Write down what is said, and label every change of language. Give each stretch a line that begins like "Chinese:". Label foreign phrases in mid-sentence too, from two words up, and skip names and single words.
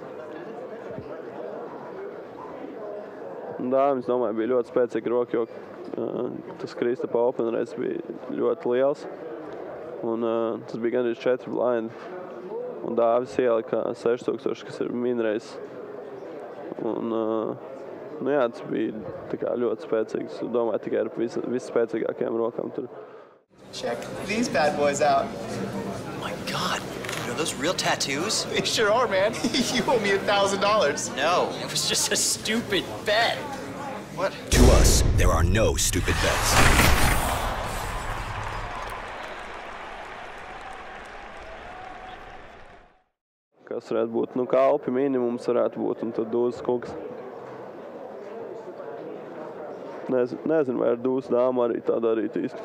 Latvian: Dāvis, domāju, bija ļoti spēcīga roka, jo tas Kristapa Open reiz bija ļoti liels. Un tas bija gandrīz 4 blindi. Un Dāvis ielika 6000, kas ir minreiz. Un, nu jā, tas bija tā kā ļoti spēcīgs. Domāju, tikai ar visspēcīgākajām rokām tur.
English: Check these bad boys out. Oh my God. Are those real tattoos? They sure are, man. You owe me $1,000. No, it was just a stupid bet. What? To us, there are no stupid bets.
Latvian: Kas varētu būt? Kalpi minimums varētu būt, un tad Dūzas kungs. Nezinu, vai ar Dūzas dāmu arī tā darīt īsti.